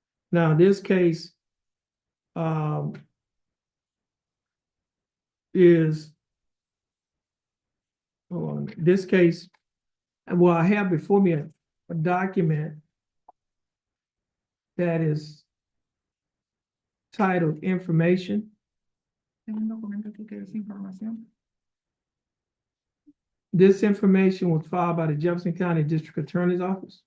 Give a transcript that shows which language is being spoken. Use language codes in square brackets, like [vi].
[en] Now, this case is, hold on, this case, well, I have before me a document that is titled Information. [es] Tengo un documento aquí que dice información. [en] This information was filed by the Jefferson County District Attorney's Office.